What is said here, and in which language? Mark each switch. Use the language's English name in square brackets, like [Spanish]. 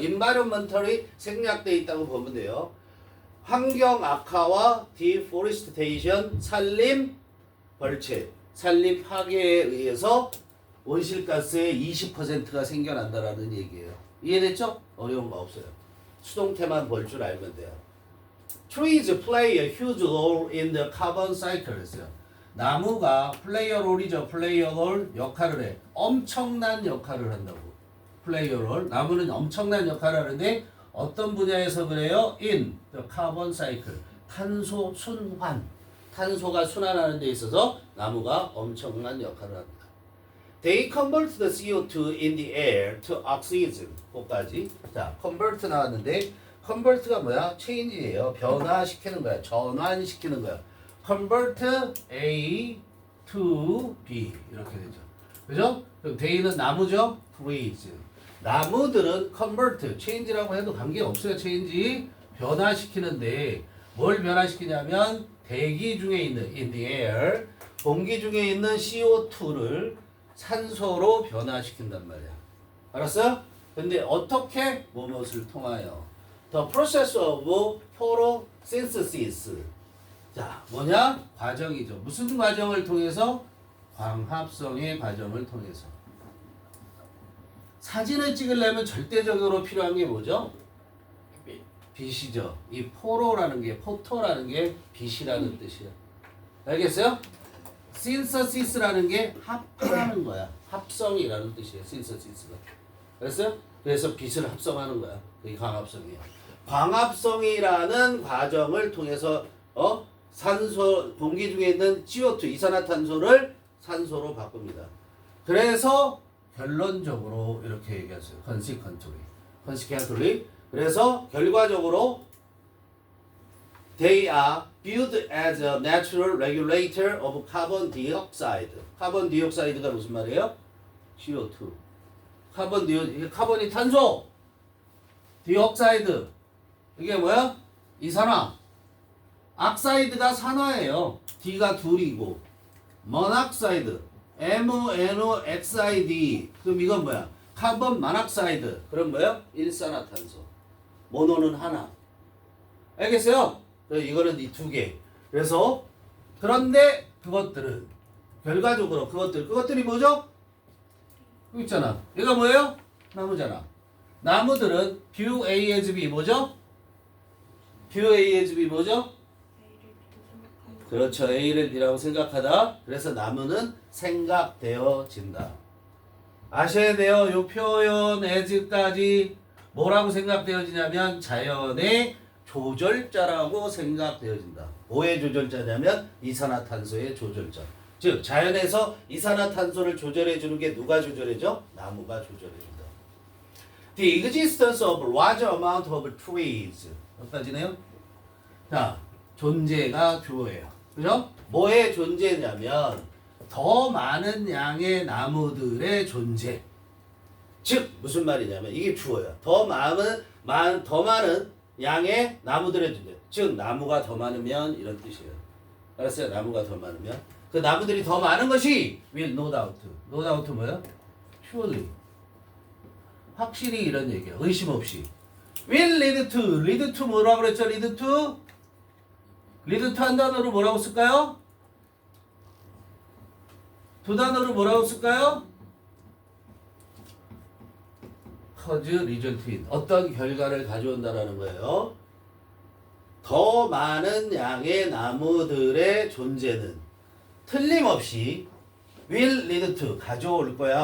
[Korean] environmentally 생략돼 있다고 보면 돼요. 환경 악화와 deforestation 산림 벌채, 산림 파괴에 의해서 온실가스의 20%가 생겨난다라는 얘기예요. 이해됐죠? 어려운 거 없어요. 수동태만 볼 줄 알면 돼요. [English] Trees play a huge role in the carbon cycle. [Korean] 했어요. 나무가 [English] play a role [Korean] 이죠. play a role 역할을 해. 엄청난 역할을 한다고. play a role. 나무는 엄청난 역할을 하는데 어떤 분야에서 그래요? [English] In the carbon cycle. [Korean] 탄소 순환. 탄소가 순환하는 데 있어서 나무가 엄청난 역할을 합니다. [English] They convert the CO2 in the air to oxygen. [Korean] 거기까지. 자, convert 나왔는데 convert가 뭐야? change예요. 변화시키는 거야. 전환시키는 거야. [English] convert A to B [Korean] 이렇게 되죠. 그죠? 그럼 they는 나무죠? trees. 나무들은 convert, change라고 해도 관계없어요. change 변화시키는데 뭘 변화시키냐면 대기 중에 있는 [English] in the air [Korean] 공기 중에 있는 CO2를 산소로 변화시킨단 말이야. 알았어요? 근데 어떻게? 무엇을 통하여? [English] The process of photosynthesis. [Korean] 자, 뭐냐? 과정이죠. 무슨 과정을 통해서? 광합성의 과정을 통해서. 사진을 찍으려면 절대적으로 필요한 게 뭐죠? 빛이죠. 이 포토라는 게 빛이라는 뜻이야. 알겠어요? synthesis라는 게 합하는 거야. 합성이라는 뜻이에요. synthesis가. 알았어요? 그래서 빛을 합성하는 거야. 그게 광합성이야. 광합성이라는 과정을 통해서 산소 공기 중에 있는 CO2 이산화탄소를 산소로 바꿉니다. 그래서 결론적으로 이렇게 얘기했어요. [English] consequently. [Korean] 그래서 결과적으로 [English] they are viewed as a natural regulator of carbon dioxide. [Korean] 카본 디옥사이드가 무슨 말이에요? CO2. 이게 카본이 탄소. 디옥사이드. 이게 뭐야? 이산화. 악사이드가 산화예요. D가 둘이고. 모낙사이드. MONOXID. 그럼 이건 뭐야? 카본 모낙사이드. 그럼 뭐야? 일산화탄소. 모노는 하나. 알겠어요? 이거는 이 두 개. 그래서 그런데 그것들은 결과적으로 그것들이 뭐죠? 여기 있잖아. 얘가 뭐예요? 나무잖아. 나무들은 [English] view A as B [Korean] 뭐죠? view A as B 뭐죠? 그렇죠. A를 B라고 생각하다. 그래서 나무는 생각되어진다. 아셔야 돼요. 요 표현 as까지 뭐라고 생각되어지냐면 자연의 조절자라고 생각되어진다. 뭐의 조절자냐면 이산화탄소의 조절자. 즉 자연에서 이산화탄소를 조절해주는 게 누가 조절해줘? 나무가 조절해준다. [English] The existence of large amount of trees. [Korean] 여기까지네요. 자, 존재가 주어예요. 그죠? 뭐의 존재냐면 더 많은 양의 나무들의 존재. 즉 무슨 말이냐면 이게 주어야. 더 많은 양의 나무들의 존재. 즉 나무가 더 많으면 이런 뜻이에요. 알았어요? 나무가 더 많으면 그 나무들이 더 많은 것이 [English] will no doubt. [Korean] no doubt 뭐야? surely. 확실히 이런 얘기야. 의심 없이. [English] will lead to [Korean] 뭐라고 그랬죠? lead to 한 단어로 뭐라고 쓸까요? 두 단어로 뭐라고 쓸까요? [English] cause result in. [Korean] 어떤 결과를 가져온다라는 거예요. 더 많은 양의 나무들의 존재는 틀림없이 [English] will lead to [Korean] 가져올 거야.